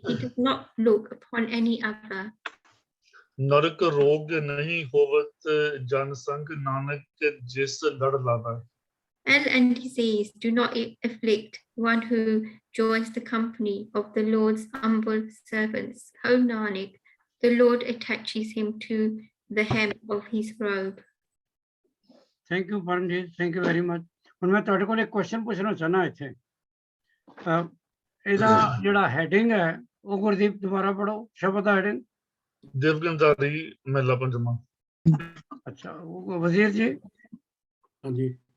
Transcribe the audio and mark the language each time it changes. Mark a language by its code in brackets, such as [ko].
[en] He does not look upon any other. [pa] ਨਰਕ ਰੋਗ ਨਹੀਂ ਹੋਵਤ ਜਨ ਸੰਗ ਨਾਨਕ ਜਿਸ ਲੜ ਲਾਵੇ। [en] Ill and disease do not afflict one who joins the company of the Lord's humble servants. O Nanak, the Lord attaches him to the hem of his robe. Thank you, Paramjit. Thank you very much. [pa] ਹੁਣ ਮੈਂ ਤੁਹਾਡੇ ਕੋਲ ਇੱਕ question ਪੁੱਛਣਾ ਚਾਹਨਾ ਇੱਥੇ। ਇਹਦਾ ਜਿਹੜਾ ਹੈਡਿੰਗ ਹੈ ਉਹ ਗੁਰਦੀਪ ਦੁਬਾਰਾ ਪੜੋ ਸ਼ਬਦ ਦਾ ਹੈਡਿੰਗ। ਦੇਵਗੰਧਾਰੀ ਮਹਿਲਾ ਪੰਜਵਾਂ। ਅੱਛਾ ਵਜ਼ੀਰ ਜੀ। [hi] हाँ जी